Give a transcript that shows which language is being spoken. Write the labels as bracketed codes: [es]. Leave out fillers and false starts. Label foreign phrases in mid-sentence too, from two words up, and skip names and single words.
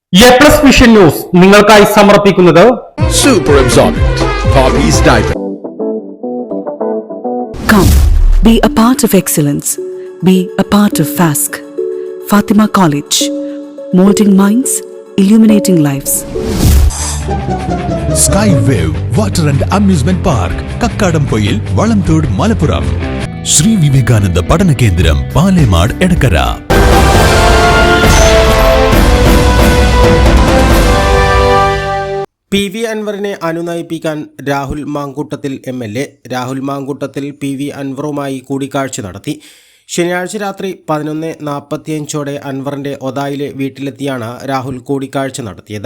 [ml] A+ വിഷൻ ന്യൂസ് നിങ്ങൾക്കായി സമർപ്പിക്കുന്നത് [en] Super Absorbent Poppy's Diaper. Come, be a part of excellence. Be a part of FASC. Fatima College. Molding minds, illuminating lives. Skywave Water and Amusement Park, Kakkadampoyil, Valamtod, Malappuram. Sri Vivekananda Padana Kendram, Palemad, Edakara. [ml] PV അൻവറിനെ അനുനയിപ്പിക്കാൻ രാഹുൽ മാങ്കൂട്ടത്തിൽ MLA. രാഹുൽ മാങ്കൂട്ടത്തിൽ PV അൻവറുമായി കൂടിക്കാഴ്ച നടത്തി. ശനിയാഴ്ച രാത്രി 11:45 അൻവറിന്റെ ഒതായിലെ വീട്ടിലെത്തിയാണ് രാഹുൽ കൂടിക്കാഴ്ച നടത്തിയത്.